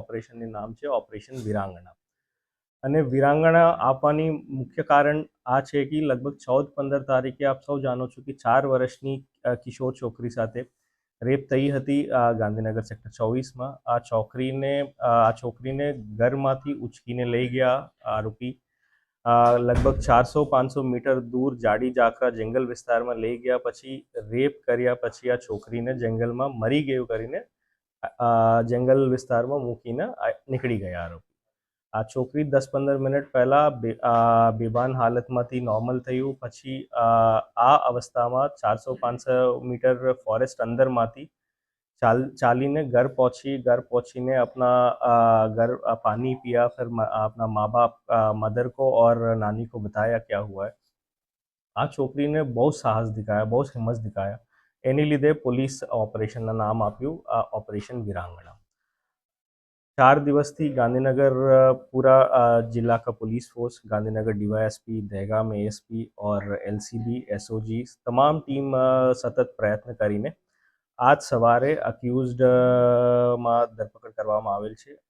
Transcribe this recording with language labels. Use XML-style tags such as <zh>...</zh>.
<gu>ઓપરેશનનું નામ છે ઓપરેશન વિરાંગણા। અને વિરાંગણા આપવાની મુખ્ય કારણ આ છે કે લગભગ 14-15 તારીખે આપ સૌ જાણો છો કે 4 વર્ષની કિશોર છોકરી સાથે રેપ થઈ હતી ગાંધીનગર સેક્ટર 24માં। આ છોકરીને ઘરમાંથી ઉચકીને લઈ ગયા આરોપી।</gu> <hi>लगभग 400-500 मीटर दूर जाड़ी जाखरा जंगल विस्तार में</hi> <gu>लई गया, पछी रेप कर्या, पछी आ छोकरी ने जंगल में मरी गयु करीने જંગલ વિસ્તારમાં મૂકીને નીકળી ગયા આરોપી. આ છોકરી 10-15 મિનિટ પહેલા બેભાન હાલતમાંથી નોર્મલ થયું, પછી આ અવસ્થામાં 400-500 મીટર ફોરેસ્ટ અંદરમાંથી ચાલીને</gu> <hi>घर पहुंचीने अपना घर पानी पिया, फिर अपना माँ बाप मदर को और नानी को बताया क्या हुआ है.</hi> <gu>આ છોકરીને બહુ સાહસ દેખાયા, બહુ હિંમત દેખાયા, એની લીધે પોલીસ ઓપરેશનના નામ આપ્યું ઓપરેશન વીરાંગણા. 4 દિવસથી</gu> <hi>गांधीनगर पूरा जिला का police force, Gandhinagar DYSP, Dehgam ASP और एलसीबी एसओजी</hi> <gu>તમામ ટીમ સતત પ્રયત્ન કરીને આજ સવારે અક્યુઝડમાં ધરપકડ કરવામાં આવેલ છે.</gu>